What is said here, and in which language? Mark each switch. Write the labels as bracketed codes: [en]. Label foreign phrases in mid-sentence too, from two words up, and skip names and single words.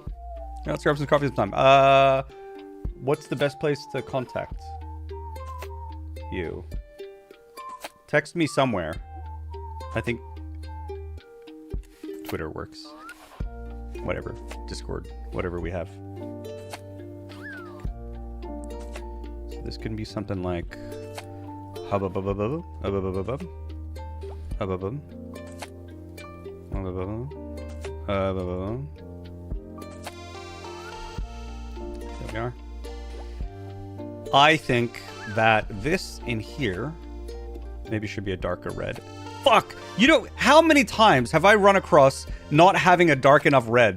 [en] Yeah, let's grab some coffee sometime. What's the best place to contact you? Text me somewhere. I think Twitter works. Whatever. Discord. Whatever we have. So this can be something like hubba-bubba-bubba, hubba-bubba-bubba, hubba-bubba, hubba-bubba, hubba-bubba. There we are. I think that this in here maybe should be a darker red. Fuck! You know, how many times have I run across not having a dark enough red?